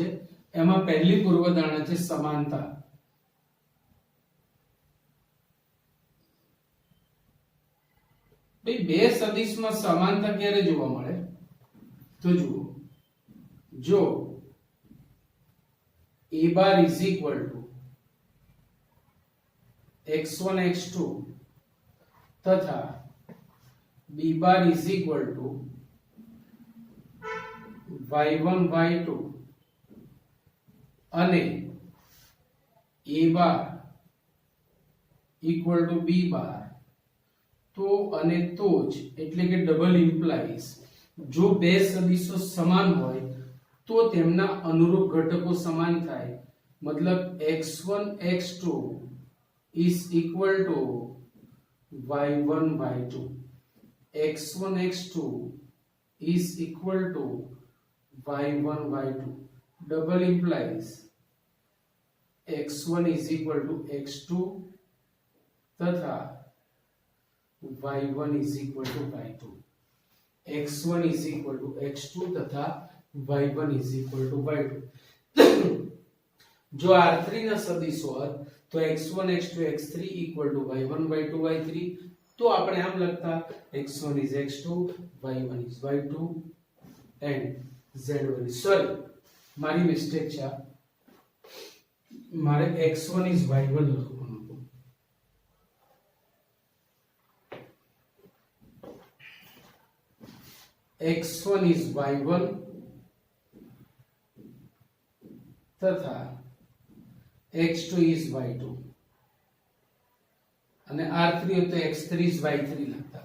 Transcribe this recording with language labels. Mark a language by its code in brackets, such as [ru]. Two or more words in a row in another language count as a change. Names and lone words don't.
[gu] એમાં પહેલી પૂર્વધારણા છે સમાનતા. બે સદિશમાં સમાનતા ક્યારે જોવા મળે? તો જુઓ, જો a બાર [en] is equal to x1 x2 [gu] તથા b બાર [en] is equal to [gu] y1 y2 અને a બાર [en] equal to [gu] b બાર, તો અને તો જ એટલે કે [en] double implies [gu] જો બે સદિશો સમાન હોય તો તેમના અનુરૂપ ઘટકો સમાન થાય. [en] મતલબ x1 x2 is equal to y1 y2. x1 x2 is equal to y1 y2. Double implies x1 is equal to x2 तथा y1 is equal to y2. x1 is equal to x2 तथा y1 is equal to y2. [gu] જો r3 ના સદિશ હોય તો [en] x1 x2 x3 equal to y1 y2 y3. [gu] તો આપણે આમ લખતા [en] x1 is x2 y1 is y2 and z1 is, sorry [gu] મારી મિસ્ટેક છે, મારે [en] x1 is y1 [gu] લખવાનું હતું. [en] x1 is y1 [gu] તથા [en] x2 is y2 [gu] અને r3 તો [en] x3 is y3 [gu] લખતા.